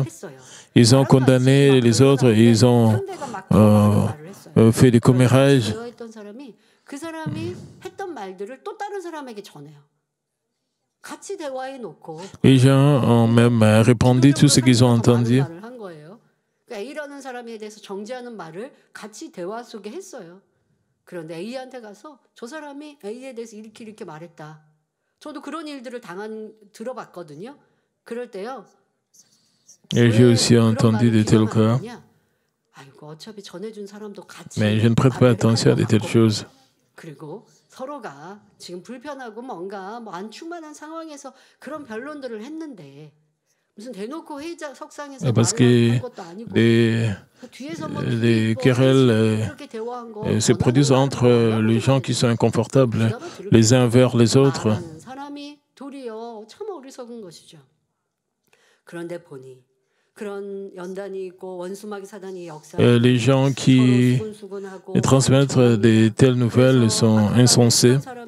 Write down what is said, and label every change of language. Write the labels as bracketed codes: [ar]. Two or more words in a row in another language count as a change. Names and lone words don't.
[fr] Ils ont condamné les autres, ils ont fait des commérages. Les gens ont même répandu tout ce qu'ils ont entendu. [ko] A라는 사람에 대해서 정죄하는 말을 같이 대화 속에 했어요. 그런데 A한테 가서 저 사람이 A에 대해서 이렇게 말했다. 저도 그런 일들을 들어봤거든요. 그럴 때요. [fr] Et j'ai aussi entendu de tels cas. Mais je ne prête pas attention à de telles choses. [ko] 그리고 서로가 지금 불편하고 뭔가 안 충만한 상황에서 그런 변론들을 했는데 [fr] parce que les querelles se produisent entre les gens qui sont inconfortables les uns vers les autres. Les gens qui transmettent de telles nouvelles sont insensés.